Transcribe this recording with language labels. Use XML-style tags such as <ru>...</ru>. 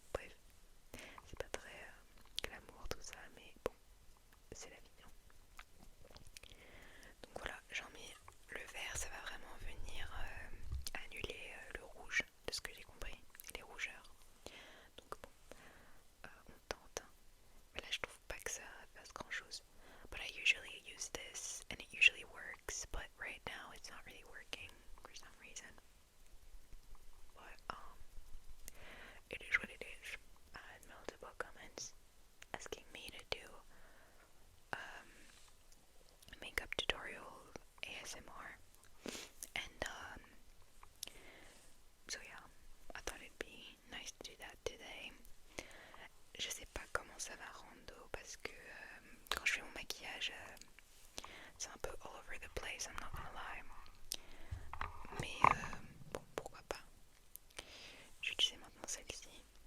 <fr>Bref, c'est pas très glamour tout ça, mais bon, c'est la vie, hein. Donc voilà, j'en mets le vert, ça va vraiment venir annuler le rouge, de ce que j'ai compris, les rougeurs. Donc bon, on tente, hein. Mais là je trouve pas que ça fasse grand chose.</fr> <en>But I usually use this and it usually works, but right now it's not really working for some reason. But it is what it is. I had multiple comments asking me to do makeup tutorial ASMR, and so yeah, I thought it'd be nice to do that today.</en> <fr>Je sais pas comment ça va rendre parce que quand je fais mon maquillage, c'est un peu</fr> <en>all over the place, I'm not gonna lie.</en> <fr>Mais bon, pourquoi pas. Je vais utiliser maintenant celle-ci.</fr>